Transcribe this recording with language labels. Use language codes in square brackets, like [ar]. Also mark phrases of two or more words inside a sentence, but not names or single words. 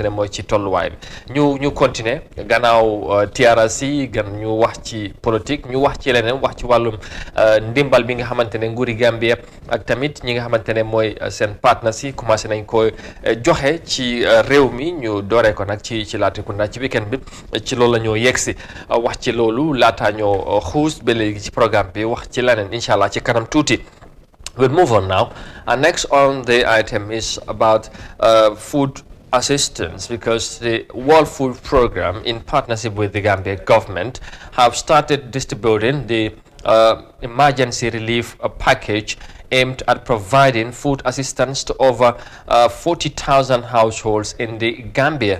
[wo] ne mooy ci tolluwaay bi ñu continuer gannaaw TRRC ñu wax ci politique ñu wax ci leneen wax ci wàllum ndimbal bi nga xamante ne nguuri Gambia ak tamit ñi nga xamante ne mooy seen partenaires yi commencé nañ ko joxe ci réew mi ñu dooree ko nag ci Latrikunda ci weekend bi ci loolu la ñoo yegsi wax ci loolu laataa ñoo xuus ba léegi ci programme bi wax ci leneen [ar] إن شاء الله [wo] ci kanam tuuti. [en] We'll move on now. Next on the item is about food assistance, because the World Food Program, in partnership with the Gambia government, have started distributing the emergency relief package aimed at providing food assistance to over 40,000 households in the Gambia.